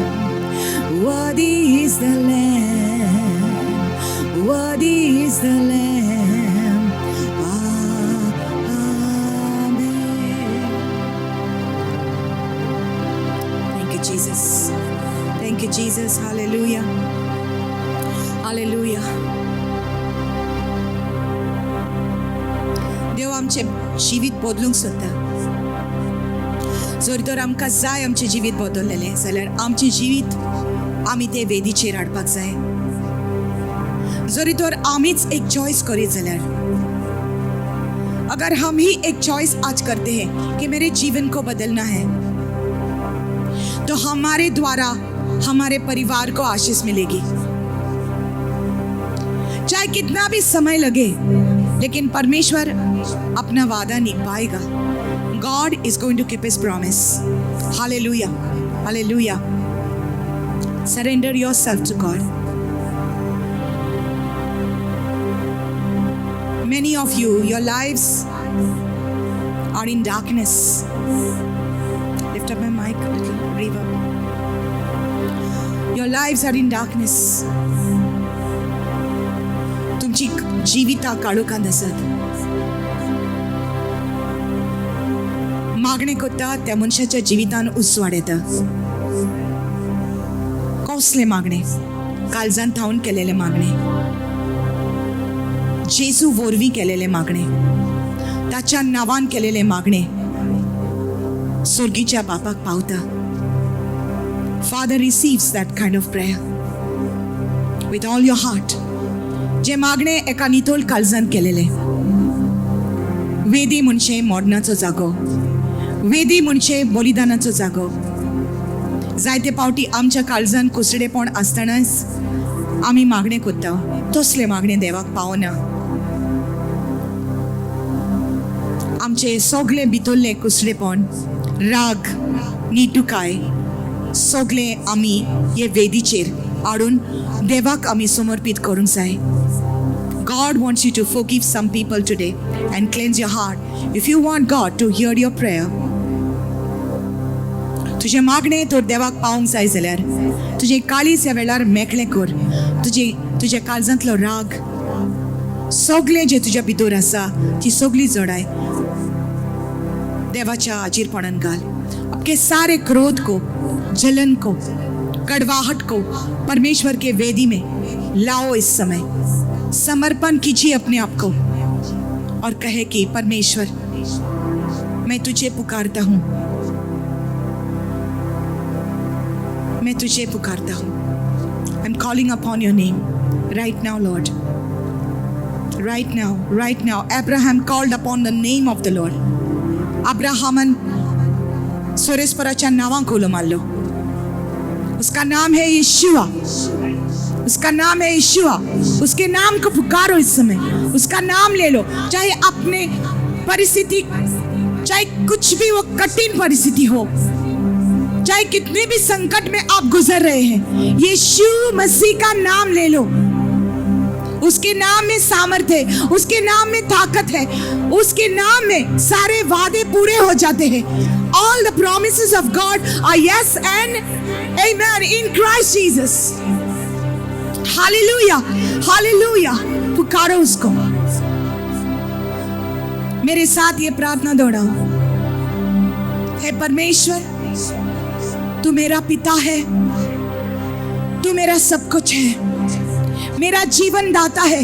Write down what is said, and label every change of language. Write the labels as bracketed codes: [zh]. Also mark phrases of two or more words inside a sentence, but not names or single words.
[en] Worthy is the Lamb. Worthy is the Lamb. Amen. Thank you, Jesus. Thank you, Jesus. Hallelujah. Hallelujah. [kok] देव आमचे जिवीत बदलूंक सोदता. जर तर आमकां जाय आमचें जिवीत बदललेलें जाल्यार आमचें जिवीत आमी ते वेदीचेर हाडपाक जाय. जरी तर आमीच एक चॉइस करीत जाल्यार, [hi] अगर हम ही एक चॉइस आज करते हैं कि मेरे जीवन को बदलना है, तो हमारे द्वारा हमारे परिवार को आशीष मिलेगी. चाहे कितना भी समय लगे, लेकिन परमेश्वर अपना वादा निभाएगा. [en] God is going to keep his promise. Hallelujah. Hallelujah. Surrender yourself to God. Many of you, your lives are in darkness. Lift up my mic a little, reverb. Your lives are in darkness. [kok] तुमची जिविता काळोखांत आसात. मागणे कोत्ता त्या मनशाच्या जिवितान उजवाड येता. कसले मागणे? काळजांत थावन केलेले मागणे, जेजू वरवीं केलेले मागणे, ताच्या नांवान केलेले मागणे स्वर्गीच्या बापाक पावता. [en] Father receives that kind of prayer with all your heart. [kok] जे मागणे एका नितोल काळजांत केलेले. वेदी म्हणजे मोडनाचो जागो, वेदी म्हणजे बलिदानाचो जागो. जायते पावटी आमच्या काळजांत कुसडेपण आसतनाच आमी मागणे कोत्ता, तसले मागणे देवाक पावना. आमचे सगळे भितरले कुसडेपण, राग, निटुकाय सगळे आमी हे वेदीचेर हाडून देवाक आमी समर्पित करूंक जाय. [en] God wants you to forgive some people today and cleanse your heart. If you want God to hear your prayer, [kok] तुझे मागणे तर देवाक पावंक जाय जाल्यार तुझे काळीज ह्या वेळार मेकळें कर. तुझ्या काळजांतलो राग, सगळे जे तुझ्या भितर आसा ती सगळी जडाय देवाच्या हाजीरपणान घाल. [hi] आपके सारे क्रोध को, जलन को, कड़वाहट को परमेश्वर के वेदी में लाओ. इस समय समर्पण कीजिए अपने आप को और कहे कि परमेश्वर, मैं तुझे पुकारता हूँ, मैं तुझे पुकारता हूँ. [en] I'm calling upon your name right now, Lord. Right now, right now. Abraham called upon the name of the Lord. [kok] अब्राहमन सुरेश्वराच्या नावां खोलो मारलो. [hi] उसका नाम है यीशुआ, उसका नाम है यीशुआ. उसके नाम को पुकारो इस समय, उसका नाम ले लो. चाहे अपने परिस्थिति, चाहे कुछ भी वो कठिन परिस्थिति हो, चाहे कितने भी संकट में आप गुजर रहे हैं, यीशु मसीह का नाम ले लो. उसके नाम में सामर्थ है, उसके नाम में ताकत है, उसके नाम में सारे वादे पूरे हो जाते हैं. [en] All the promises of God are yes and amen in Christ Jesus. Hallelujah, hallelujah. [hi] पुकारो उसको. मेरे साथ ये प्रार्थना दोहराओ. हे परमेश्वर, तू मेरा पिता है, तू मेरा सब कुछ है, मेरा जीवन दाता है.